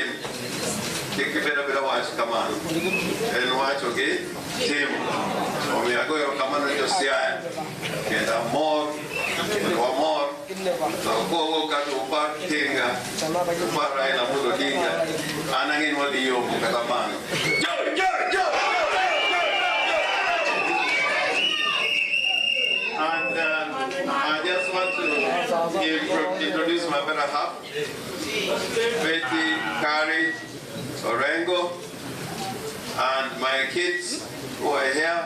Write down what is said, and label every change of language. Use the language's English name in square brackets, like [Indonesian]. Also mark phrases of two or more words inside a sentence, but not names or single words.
[Luo (Kenya and Tanzania)] Kik bedo wach kamano. En wacho gi timo. Omiyo agoyo kamano jo Siaya. Kendo amor, wamor, to kogo kata upar tinga, upar Raila Amolo Odinga, an ang'e ni wadhi yomo kaka mano. [English] And I just want to introduce my better half, Betty, Kari, Orengo, and my kids who are here.